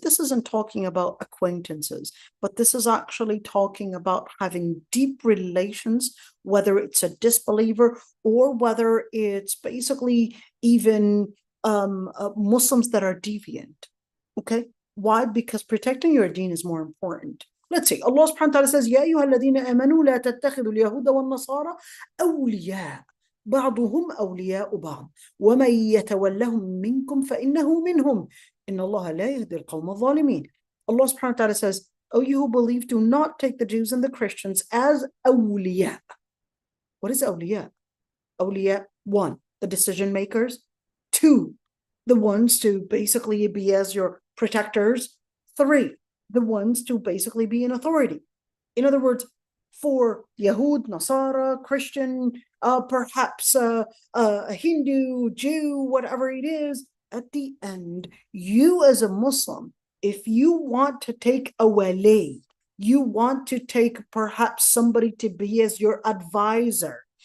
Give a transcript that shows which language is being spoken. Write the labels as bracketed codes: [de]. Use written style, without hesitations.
[en] This isn't talking about acquaintances, but this is actually talking about having deep relations, whether it's a disbeliever or whether it's basically even Muslims that are deviant. Okay, why? Because protecting your deen is more important. [ar] Let's see, [en] Allah subhanahu wa ta'ala says, [ar] يَا أَيُّهَا الَّذِينَ آمَنُوا لَا تَتَّخِذُوا الْيَهُودَ وَالنَّصَارَى أَوْلِيَاءَ بعضهم أولياء بعض ومن يتولهم منكم فإنه منهم إن الله لا يهدي القوم الظالمين. [en] Allah subhanahu wa ta'ala says, oh, you who believe, do not take the Jews and the Christians as awliya. What is awliya? Awliya, 1, the decision makers. 2, the ones to basically be as your protectors. 3, the ones to basically be in authority. In other words, for Yahud, Nasara, Christian, perhaps a Hindu, Jew, whatever it is, at the end, you as a Muslim, if you want to take a wali, you want to take perhaps somebody to be as your advisor,